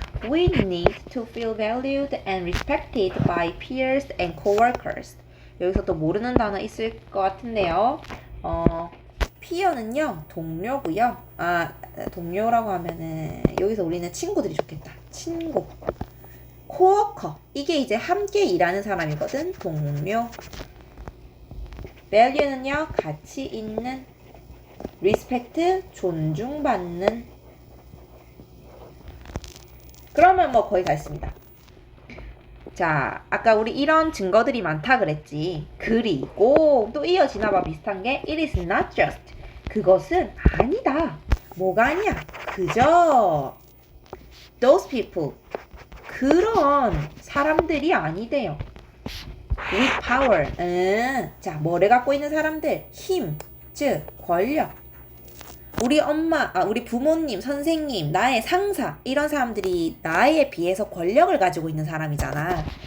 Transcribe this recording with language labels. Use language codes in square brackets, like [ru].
[en] We need to feel valued and respected by peers and coworkers. [ko] 여기서 또 모르는 단어 있을 것 같은데요. 피어는요, 동료고요. 동료라고 하면은 여기서 우리는 친구들이 좋겠다. 친구. 코워커. 이게 이제 함께 일하는 사람이거든. 동료. value는요, 가치 있는. respect, 존중받는. 그러면 뭐 거의 다 했습니다. 자, 아까 우리 이런 증거들이 많다 그랬지. 그리고 또 이어지나봐 비슷한 게 [en] it is not just. [ko] 그것은 아니다. 뭐가 아니야? 그저 [en] those people. [ko] 그런 사람들이 아니대요. [en] with power. [ko] 자, 뭐를 갖고 있는 사람들? 힘, 즉 권력. 우리 엄마, 우리 부모님, 선생님, 나의 상사 이런 사람들이 나에 비해서 권력을 가지고 있는 사람이잖아.